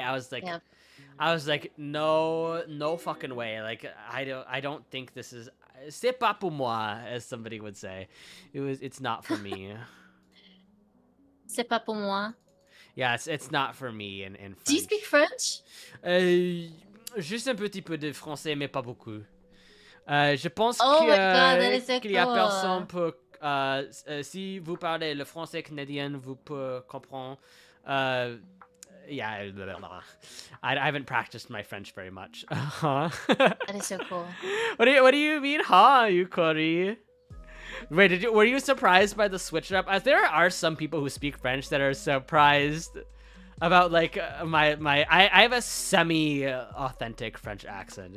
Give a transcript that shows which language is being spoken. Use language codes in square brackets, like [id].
[en] I was like, no fucking way. Like I don't think this is. [fr] C'est pas pour moi, [en] as somebody would say. It's not for me. [fr] C'est pas pour moi. [en] Yeah, it's not for me in French. Do you speak French? [fr] Juste un petit peu de français, mais pas beaucoup. Je pense qu'il y a personne pour... si vous parlez le français canadien, vous pouvez comprendre. [en] Yeah, I haven't practiced my French very much. That is so cool. What do you mean, Yukori? Wait, were you surprised by the switch up? As there are some people who speak French that are surprised about like I have a semi-authentic French accent.